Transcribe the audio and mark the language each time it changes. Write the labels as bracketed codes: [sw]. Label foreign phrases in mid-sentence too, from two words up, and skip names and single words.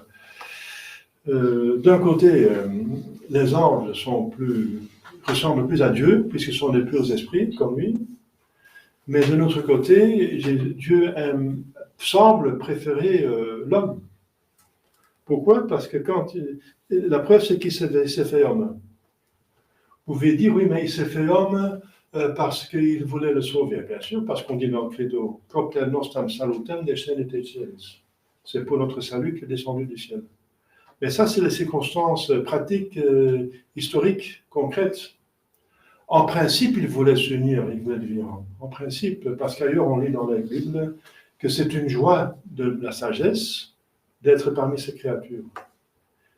[fr] D'un côté, les anges ressemblent plus à Dieu, puisqu'ils sont des purs esprits, comme lui, mais de l'autre côté, Dieu semble préférer l'homme. Pourquoi? Parce que la preuve, c'est qu'il s'est fait homme. Vous pouvez dire, oui, mais il s'est fait homme parce qu'il voulait le sauver. Bien sûr, parce qu'on dit dans le credo, [la] propter nostram salutem descendit et cielis. [fr] C'est pour notre salut qu'il est descendu du ciel. Mais ça, c'est les circonstances pratiques, historiques, concrètes. En principe, il voulait s'unir, il voulait devenir homme. En principe, parce qu'ailleurs, on lit dans la Bible que c'est une joie de la sagesse d'être parmi ces créatures.